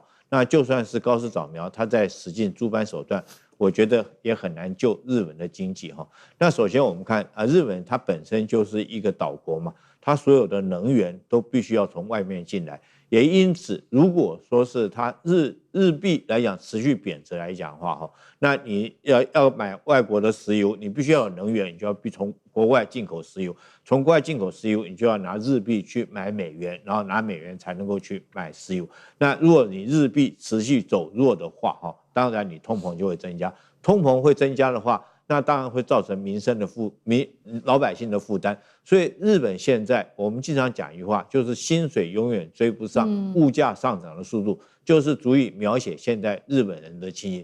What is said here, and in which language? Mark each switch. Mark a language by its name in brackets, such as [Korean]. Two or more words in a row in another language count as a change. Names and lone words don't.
[Chinese] 那就算是高市早苗他在使盡諸般手段，我覺得也很難救日本的經濟哈。那首先我們看日本它本身就是一個島國嘛。它所有的能源都必須要從外面進來，也因此，如果說是它日幣來講持續貶值來講的話，那你要買外國的石油，你必須要有能源，你就要從國外進口石油，從國外進口石油，你就要拿日幣去買美元，然後拿美元才能夠去買石油。那如果你日幣持續走弱的話，當然你通膨就會增加，通膨會增加的話，那當然會造成老百姓的負擔，所以日本現在我們經常講一句話，就是薪水永遠追不上物價上漲的速度，就是足以描寫現在日本人的情形。